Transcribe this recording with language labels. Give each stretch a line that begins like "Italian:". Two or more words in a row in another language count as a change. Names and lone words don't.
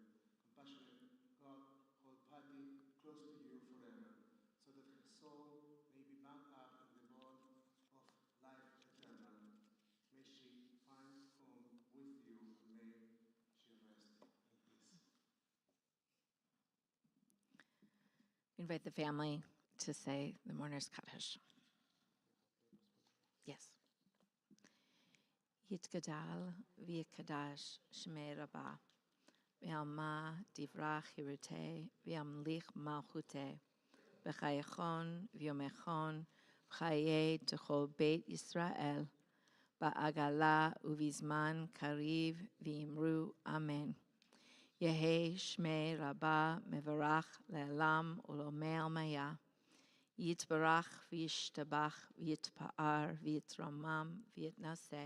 English: Compassionate God, hold Patti close to you forever, so that her soul may be bound up in the bond of life eternal. May she find home with you, and may she rest in peace. Invite the family to say the mourner's Kaddish. Yes.
Aramaic: Yitgadal v'yikadash shmei rabah, v'alma divrach hiruteh, v'yamlich malchuteh, v'chayechon v'yomechon, v'chayei t'chol beit Yisrael, ba'agala uvizman kariv v'imru amen. Yehi shmei rabah mevarach le'elam ulomei maya. Yitbarach v'yishtabach v'yitpa'ar v'yitramam v'yitnaseh.